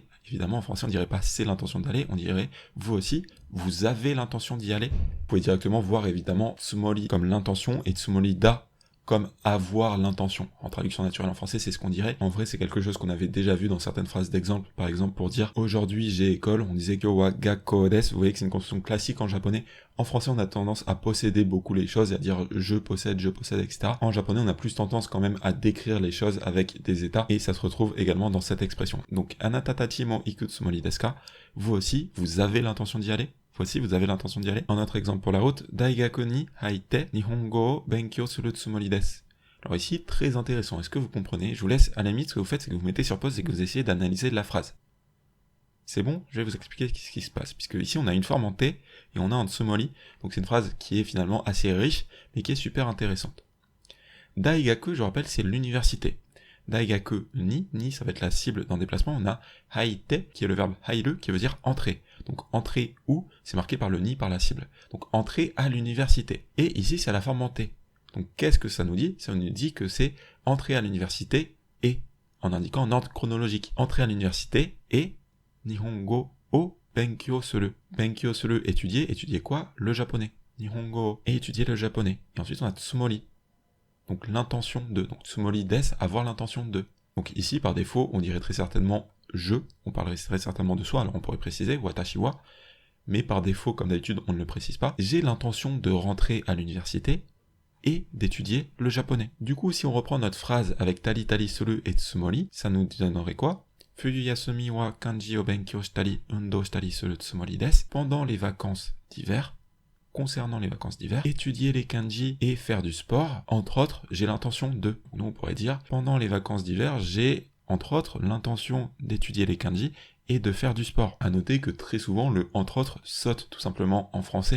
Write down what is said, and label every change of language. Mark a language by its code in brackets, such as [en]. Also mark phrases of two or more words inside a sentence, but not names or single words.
[fr] Évidemment en français on dirait pas c'est l'intention d'aller, on dirait vous aussi, vous avez l'intention d'y aller. Vous pouvez directement voir évidemment tsumori comme l'intention et [ja] つもりだ [fr] comme avoir l'intention. En traduction naturelle en français, c'est ce qu'on dirait. En vrai, c'est quelque chose qu'on avait déjà vu dans certaines phrases d'exemple. Par exemple, pour dire « aujourd'hui j'ai école », on disait « [ja] 今日は学校です ». [fr] Vous voyez que c'est une construction classique en japonais. En français, on a tendance à posséder beaucoup les choses, et à dire « je possède », etc. En japonais, on a plus tendance quand même à décrire les choses avec des états, et ça se retrouve également dans cette expression. [ja] Donc « あなたたちも行くつもりですか ?» [fr] Vous aussi, vous avez l'intention d'y aller? Voici, vous avez l'intention d'y aller. Un autre exemple pour la route, [ja] 大学に入って日本語を勉強するつもりです. [fr] Alors ici, très intéressant. Est-ce que vous comprenez? Je vous laisse, à la limite, ce que vous faites, c'est que vous mettez sur pause et que vous essayez d'analyser la phrase. C'est bon? Je vais vous expliquer ce qui se passe. Puisque ici, on a une forme en T et on a un tsumori. Donc c'est une phrase qui est finalement assez riche, mais qui est super intéressante. Daigaku, je rappelle, c'est l'université. [ja] 大学に [fr] ça va être la cible d'un déplacement. On a haite, qui est le verbe hairu, qui veut dire entrer. Donc entrer où, c'est marqué par le ni, par la cible. Donc entrer à l'université. Et ici, c'est la forme en T. Donc qu'est-ce que ça nous dit? Ça nous dit que c'est entrer à l'université et, en indiquant en ordre chronologique. Entrer à l'université et [ja] 日本語を勉強する. 勉強する, [fr] étudier quoi? Le japonais. Nihongo et étudier le japonais. Et ensuite on a tsumori. Donc l'intention de. Donc [ja] つもりです, [fr] avoir l'intention de. Donc ici, par défaut, on dirait très certainement je, on parlerait très certainement de soi, alors on pourrait préciser [ja] 私は, [fr] mais par défaut, comme d'habitude, on ne le précise pas. J'ai l'intention de rentrer à l'université et d'étudier le japonais. Du coup, si on reprend notre phrase avec [ja] たりする [fr] et tsumori, ça nous donnerait quoi? [ja] 冬休みは漢字を勉強したり、運動したりするつもりです. [fr] Pendant les vacances d'hiver, concernant les vacances d'hiver, étudier les kanji et faire du sport, entre autres, j'ai l'intention de. Nous, on pourrait dire, pendant les vacances d'hiver, j'ai, entre autres, l'intention d'étudier les kanji et de faire du sport. À noter que très souvent, le entre autres saute tout simplement en français.